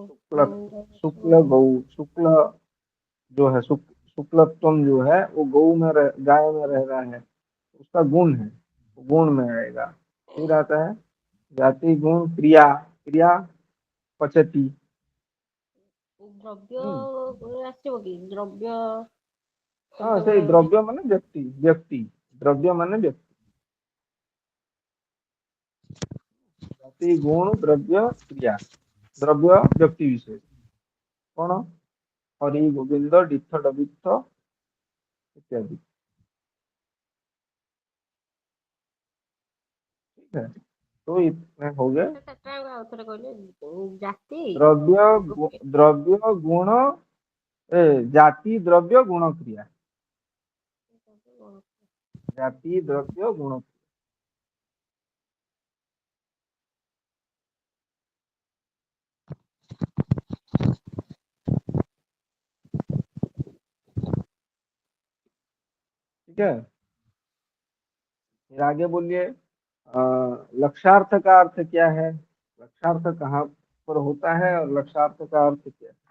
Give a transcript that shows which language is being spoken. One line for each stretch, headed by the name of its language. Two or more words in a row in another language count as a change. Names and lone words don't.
Hindi: शुक्ल शुक्ल गौ शुक्ल जो है शुक्लत्व जो है वो गौ में गाय में रह रहा है उसका गुण है वो गुण में आएगा फिर आता है जाति गुण क्रिया क्रिया पचती
Odia: द्रव्य ଆସିବ କି द्रव्य
Hindi: हाँ सही द्रव्य माने व्यक्ति व्यक्ति द्रव्य माने व्यक्ति जाति गुण द्रव्य क्रिया द्रव्य व्यक्ति विशेष कौन हरि गोविंद डिथ डबिथ इत्यादि ठीक है तो इतने हो गए
Odia: ଆଉଥରେ କହିଲେ ଜାତି
Hindi: द्रव्य द्रव्य गुण जाति द्रव्य गुण क्रिया जाति द्रव्य गुण ठीक है फिर आगे बोलिए लक्ष्यार्थ का अर्थ क्या है लक्ष्यार्थ कहाँ पर होता है और लक्ष्यार्थ का अर्थ क्या है